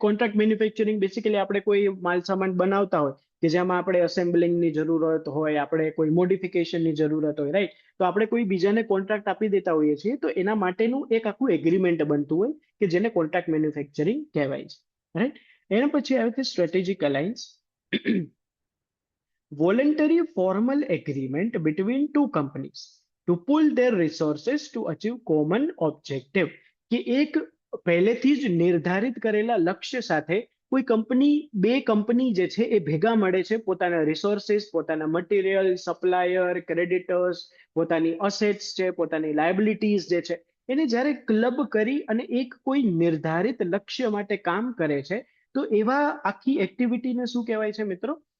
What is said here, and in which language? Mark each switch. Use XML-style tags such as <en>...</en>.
<gu>Contract manufacturing basically આપણે કોઈ માલ સામાન બનાવતા હોય કે જેમાં આપણે અસેમ્બલિંગની જરૂરત હોય, આપણે કોઈ મોડિફિકેશનની જરૂરત હોય, રાઈટ. તો આપણે કોઈ બીજાને કોન્ટ્રાક્ટ આપી દેતા હોઈએ છીએ, તો એના માટેનું એક આખું એગ્રીમેન્ટ બનતું હોય કે જેને કોન્ટ્રાક્ટ મેન્યુફેક્ચરિંગ કહેવાય છે, રાઈટ. એના પછી આવે છે strategic alliance.</gu> <en>voluntary formal agreement between two companies to pool their resources to achieve common objective.</en> <gu>કે એક પહેલેથી જ નિર્ધારિત કરેલા લક્ષ્ય સાથે કોઈ કંપની, બે કંપની જે છે એ ભેગા મળે છે, પોતાના રિસોર્સિસ, પોતાના મટીરિયલ, સપ્લાયર, ક્રેડિટર્સ, પોતાની અસેટ્સ છે, પોતાની લાયબિલિટીઝ જે છે, એને જ્યારે ક્લબ કરી અને એક કોઈ નિર્ધારિત લક્ષ્ય માટે કામ કરે છે, તો એવા આખી એક્ટિવિટીને શું કહેવાય છે મિત્રો?</gu>